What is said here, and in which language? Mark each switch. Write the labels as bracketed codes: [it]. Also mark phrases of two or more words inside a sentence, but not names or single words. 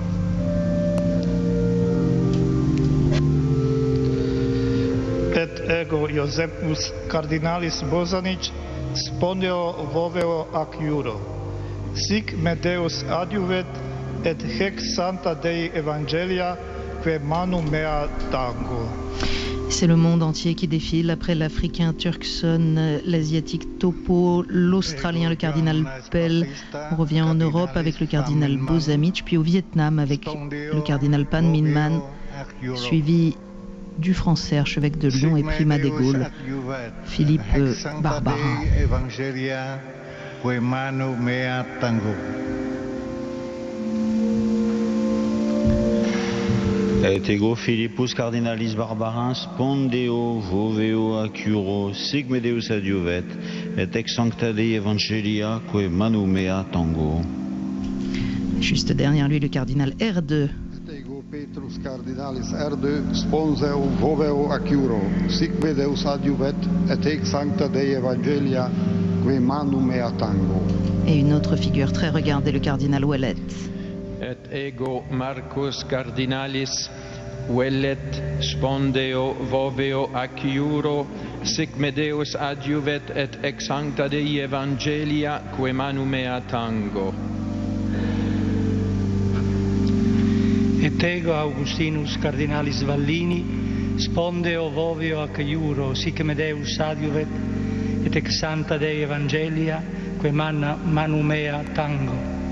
[la] Et ego Iosepus Cardinalis Bosanic, Spondeo, Voveo Aciuro, sic me Deus adjuvet, et hec Santa Dei Evangelia, que manu mea tango. [fr] C'est le monde entier qui défile après l'Africain Turkson, l'Asiatique Topo, l'Australien le cardinal Pell. On revient en Europe avec le cardinal Bosanic, puis au Vietnam avec le cardinal Pan Minh Man, suivi du français archevêque de Lyon et primat des Gaules, Philippe Barbarin. [la] Et ego Philippus Cardinalis Barbarin, Spondeo, Voveo Aciuro, sic me Deus adjuvet, et ex Sancta Dei Evangelia, que manu mea tango. [fr] Juste derrière lui, le cardinal R2. [la] Et ego Petrus Cardinalis R2, Spondeo, Voveo Aciuro, sic me Deus adjuvet, et ex Sancta Dei Evangelia, que manu mea tango. [fr] Et une autre figure très regardée, le cardinal Ouellet. [la] Et ego Marcus Cardinalis Ouellet, Spondeo, Voveo Aciuro, sic me Deus adjuvet, et ex Sancta Dei Evangelia, que manu mea tango. Et ego Augustinus Cardinalis Vallini, Spondeo, Voveo Aciuro, sic me Deus adjuvet, et ex Santa Dei Evangelia, que manu mea tango.